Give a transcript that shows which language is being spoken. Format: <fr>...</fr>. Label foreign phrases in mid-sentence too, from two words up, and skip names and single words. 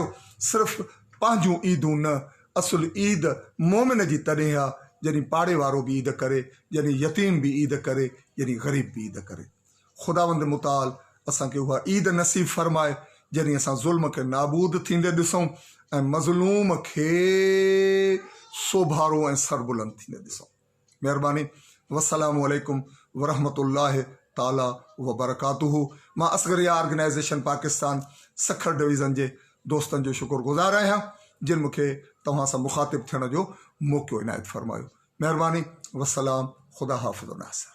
<sd>सिर्फ़ु पंहिंजूं ईदूं न, असुल ईद मोमिन जी तॾहिं आहे जॾहिं पाड़े वारो बि ईद करे, जॾहिं यतीम बि ईद करे, जॾहिं ग़रीब बि ईद करे। ख़ुदावंद मुतआल असांखे उहा ईद नसीब फ़रमाए जॾहिं असां ज़ुल्म खे नाबूद थींदे ॾिसूं ऐं मज़लूम खे सोभारो ऐं सरबुलंद थींदे ॾिसूं। महिरबानी।</sd> <ar>والسلام عليكم ورحمة الله تعالى وبركاته.</ar> <sd>मां असगरिया ऑर्गेनाइज़ेशन पाकिस्तान सखर डिवीज़न जे दोस्तनि जो शुक्रगुज़ार आहियां जिन मूंखे तव्हां सां मुखातिब थियण जो मौक़ो इनायत फ़रमायो। महिरबानी। वस्सलाम। ख़ुदा हाफ़िज़ नासिर।</sd>